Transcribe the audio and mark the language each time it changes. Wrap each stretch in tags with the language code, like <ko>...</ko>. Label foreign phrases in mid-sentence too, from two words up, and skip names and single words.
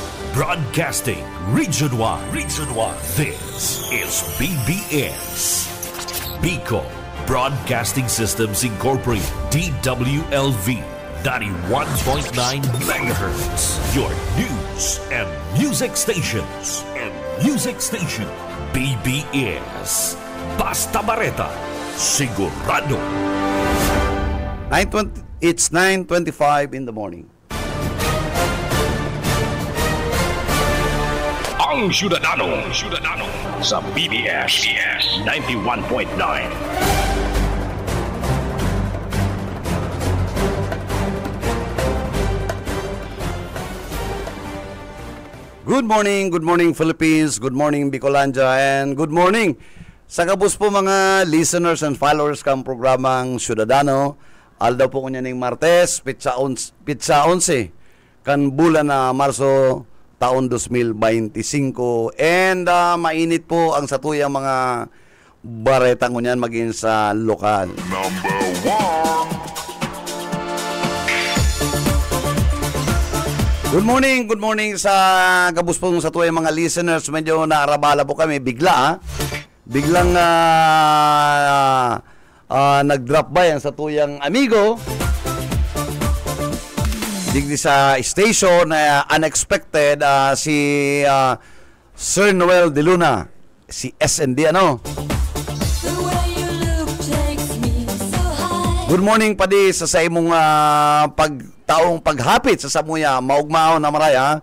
<en>Broadcasting Region 1. Region 1. This is BBS. Bicol Broadcasting Systems Incorporated. DWLV 91.9 MHz. Your news and music stations.</en> <bik>BBS. Basta Bareta. Sigurado.</bik> <en>It's 9:25 in the morning.</en> <bik>Ang Ciudadano sa BBS 91.9.</bik> <en>Good morning Philippines, good morning Bicolandia, and good morning</en> <bik>sa kabus po mga</bik> <en>listeners and followers</en> <bik>kang programang</bik> <en>Ciudadano.</en> <bik>Aldaw po kunya ning Martes, pitsa 11 kan bulan na Marso taon 2025, and mainit po ang satuyang mga baretang kunyan maging sa lokal.</bik> <en>Number 1. Good morning</en> <bik>sa kabus po sa tuyang mga listeners. Medyo naarabala po kami biglang nag-</bik> <en>drop by</en> <bik>ang sa tuyang amigo digdi sa station na unexpected, si Sir Noel De Luna, si SND</bik> <en>Good morning</en> <bik>padi sa imong pagtaong paghapit sa samuya maugmao na maraya.</bik>